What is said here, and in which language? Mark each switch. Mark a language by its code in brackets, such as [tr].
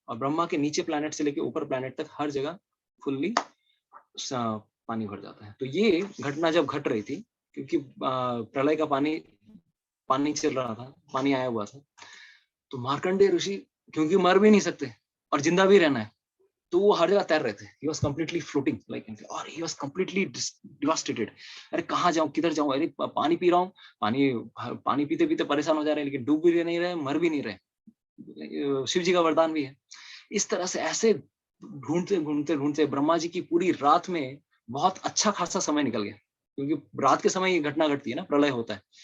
[hi] और ब्रह्मा के नीचे प्लैनेट से लेकर ऊपर प्लैनेट तक हर जगह फुल्ली पानी भर जाता है। तो ये घटना जब घट रही थी, क्योंकि प्रलय का पानी चल रहा था, पानी आया हुआ था, तो मार्कंडेय ऋषि, क्योंकि मर भी नहीं सकते और जिंदा भी रहना है, तो वो हर जगह तैर रहे थे। [en] He was completely floating like, और he was completely devastated। [hi] अरे कहाँ जाऊं, किधर जाऊं, अरे पानी पी रहा हूँ, पानी पीते पीते परेशान हो जा रहे हैं, लेकिन डूब भी नहीं रहे, मर भी नहीं रहे। शिव जी का वरदान भी है। इस तरह से ऐसे ढूंढते ढूंढते ढूंढते ब्रह्मा जी की पूरी रात में बहुत अच्छा खासा समय निकल गया, क्योंकि रात के समय ये घटना घटती है ना, प्रलय होता है।